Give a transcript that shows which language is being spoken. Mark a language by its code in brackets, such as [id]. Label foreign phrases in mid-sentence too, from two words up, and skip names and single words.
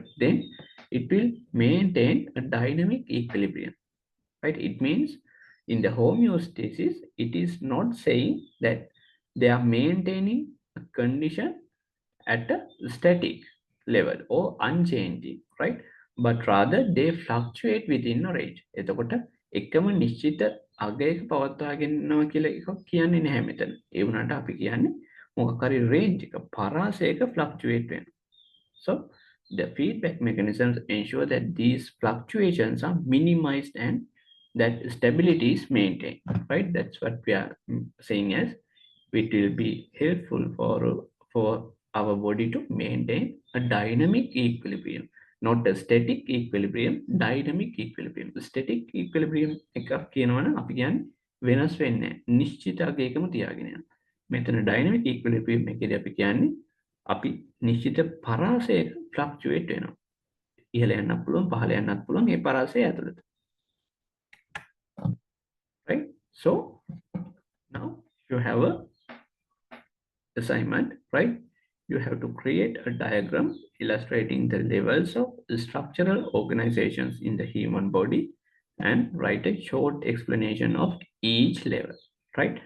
[en] Then it will maintain a dynamic equilibrium, right? It means in the homeostasis, it is not saying that they are maintaining a condition at a static level or unchanging, right? But rather they fluctuate within a range. [si] එතකොට එකම නිශ්චිත අගයක පවත්වාගෙන යනවා කියලා එකක් කියන්නේ නැහැ මෙතන. ඒ වුණාට අපි කියන්නේ මොකක් හරි range එක පරාසයක fluctuate වෙනවා. [en] So the feedback mechanisms ensure that these fluctuations are minimized and that stability is maintained, right? That's what we are saying as it will be helpful for our body to maintain a dynamic equilibrium, not a static equilibrium, dynamic equilibrium. Static equilibrium [si] එකක් කියනවනම් අපි කියන්නේ වෙනස් වෙන්නේ නැහැ. නිශ්චිත අගයකම තියාගෙන යනවා. මෙතන [en] dynamic equilibrium [si] එකේදී අපි කියන්නේ අපි නිශ්චිත පරාසයක fluctuate වෙනවා. ඉහළ යන්නත් පුළුවන්, පහළ යන්නත් පුළුවන් මේ පරාසය ඇතුළත. [en] So now you have a assignment, right? You have to create a diagram illustrating the levels of structural organizations in the human body and write a short explanation of each level, right?